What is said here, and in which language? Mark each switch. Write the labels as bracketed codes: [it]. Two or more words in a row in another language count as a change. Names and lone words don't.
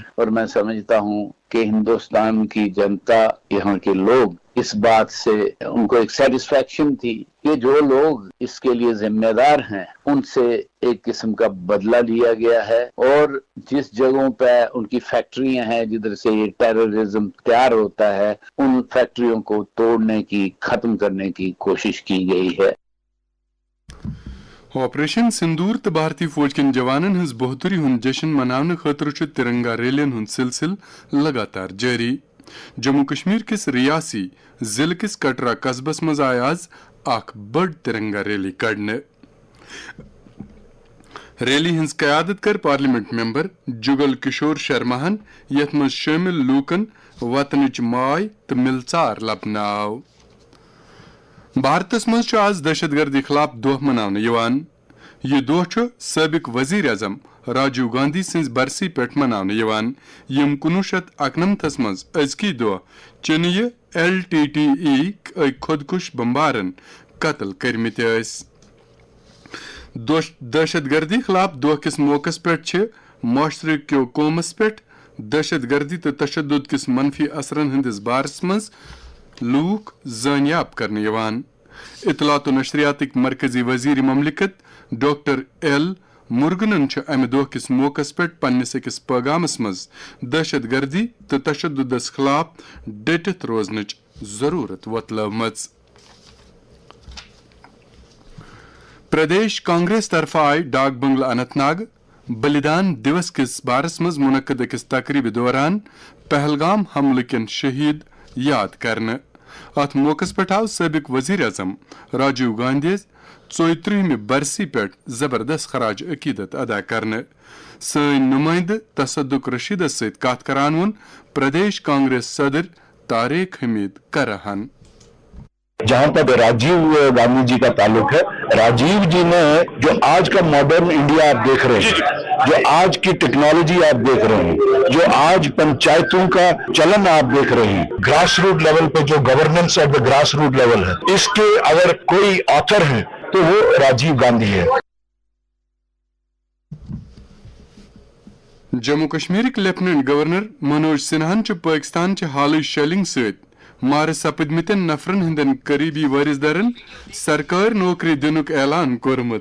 [ur] اور میں سمجھتا ہوں کہ ہندوستان کی جنتا، یہاں کے لوگ اس بات سے ان کو ایک سیٹسفیکشن تھی کہ جو لوگ اس کے لیے ذمہ دار ہیں ان سے ایک قسم کا بدلہ لیا گیا ہے، اور جس جگہوں پہ ان کی فیکٹریاں ہیں جدھر سے یہ ٹیررزم تیار ہوتا ہے ان فیکٹریوں کو توڑنے کی، ختم کرنے کی کوشش کی گئی ہے۔ [ks] آپریشن سندور تو بھارتی فوج کن جوانن ہز بہتری ہند جشن منانے خاطر ترنگا ریلین ہند سلسل لگاتار جاری۔ جموں کشمیر کس ریاسی ضلع کس کٹرا قصبس مز آئی آز اخ بڑ ترنگا ریلی کڑنے۔ ریلی ہنز قیادت کر پارلیمنٹ ممبر جگل کشور شرماہن، یت مز شامل لوکن وطنچ ماے تو ملژار لبنہ آو۔ بھارتس مز آز دہشت گردی خلاف دہ مناونہ یوان۔ یہ دہ سابق وزیر اعظم راجیو گاندھی سنز برسی پہ مناونہ یوان، یم 1991 مز ازکی دہ چنیہ LTTE خودکش بمبارن قتل کرمت اس۔ دہشت گردی خلاف دہ کس موقع پہ معاشرے کیو قومس پہ دہشت گردی تو تشدد کس منفی اثرن ہندس بارس مز لوک زانیاب کرنے یوان۔ اطلاعات و نشریات مرکزی وزیر مملکت ڈاکٹر ایل مرگنن امہ دہ کس موقع پہ پنس اکس پیغامس مز دہشت گردی تو تشددس خلاف ڈٹت روزنچ ضرورت وتلٲومٕژ۔ پردیش کانگریس طرف آئی ڈاک بنگلہ اننت ناگ بلیدان دیوس کس بارس مز منعقد اکس تقریب دوران پہلگام حملہ کن شہید یاد کرنے۔ ات موقع پہ آو سابق وزیر اعظم راجیو گاندھی 34 برسی پہ زبردست خراج عقیدت ادا کرنے۔ سن نمائندہ تصدق رشیدس ست کت کران ون پردیش کانگریس صدر طارق حمید کرہن۔ [ur] جہاں پر راجیو گاندھی جی کا تعلق ہے، راجیو جی نے جو آج کا [en] modern India [ur] آپ دیکھ رہے ہیں، جو آج کی ٹیکنالوجی آپ دیکھ رہے ہیں، جو آج پنچایتوں کا چلن آپ دیکھ رہے ہیں، [en] grass root level [ur] پہ جو [en] governance at the grass root level [ur] ہے، اس کے اگر کوئی آتھر ہے تو وہ راجیو گاندھی ہے۔ [ks] جموں کشمیر لیفٹیننٹ گورنر منوج سنہاہن پاکستان چہ حالی شیلنگ ست مارٕ سپدمتن نفرن ہندن قریبی وارث درن سرکار نوکری دنک اعلان کورمت۔